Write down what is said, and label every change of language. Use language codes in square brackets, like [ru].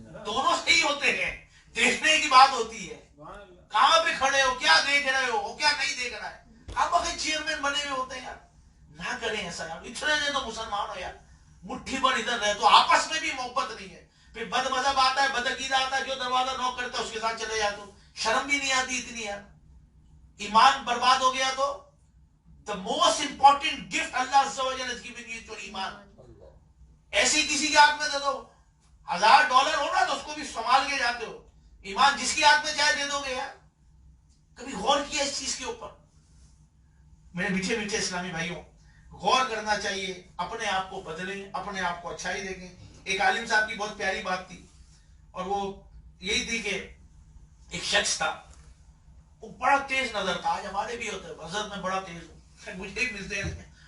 [ur] دونوں صحیح ہوتے ہیں. دیکھنے کی بات ہوتی ہے. کہاں پہ کھڑے ہو, کیا دیکھ رہے ہو, کیا نہیں دیکھ رہا ہے. آپ اگر چیئرمین بنے ہوئے ہوتے ہیں یار, نہ کریں ایسا یار. اتنے دن تو مسلمان ہو یار, مٹھی پر ادھر رہے تو آپس میں بھی محبت نہیں ہے. پھر بد مذہب آتا ہے, بد عقیدہ آتا ہے, جو دروازہ نوک کرتا ہے اس کے ساتھ چلے جاتے ہو. شرم بھی نہیں آتی اتنی یار. ایمان برباد ہو گیا تو [en] the most important gift Allah Azza wa Jalla has given you is your ایمان. [ur] ایسی کسی کے ہاتھ میں دے دو, $1000 ہونا تو اس کو بھی سنبھال کے جاتے ہو. ایمان جس کی ہاتھ میں چاہے دے دو گے یار. کبھی غور کیا اس چیز کے اوپر؟ میرے میٹھے میٹھے اسلامی بھائیوں, غور کرنا چاہیے. اپنے آپ کو بدلیں, اپنے آپ کو اچھائی دیکھیں. ایک عالم صاحب کی بہت پیاری بات تھی, اور وہ یہی تھی کہ ایک شخص تھا, وہ بڑا تیز نظر تھا. آج ہمارے بھی ہوتے ہیں, حضرت میں بڑا تیز ہوں, مجھے ہی ملتے ہیں.